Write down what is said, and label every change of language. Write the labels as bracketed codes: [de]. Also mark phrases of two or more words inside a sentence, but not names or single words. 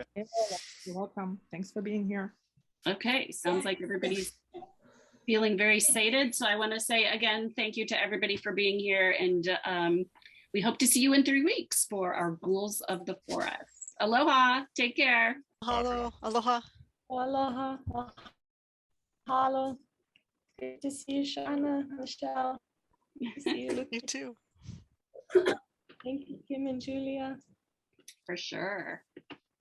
[en] You're welcome. Thanks for being here. Okay, sounds like everybody's feeling very sated. So I want to say again, thank you to everybody for being here. And we hope to see you in 3 weeks for our Ghouls of the Forest. Aloha, take care. Hello, aloha. [haw] Aloha. Mahalo. [en] Good to see you, Shauna, Michelle. Good to see you. You too. Thank you, Kim and Julia. For sure.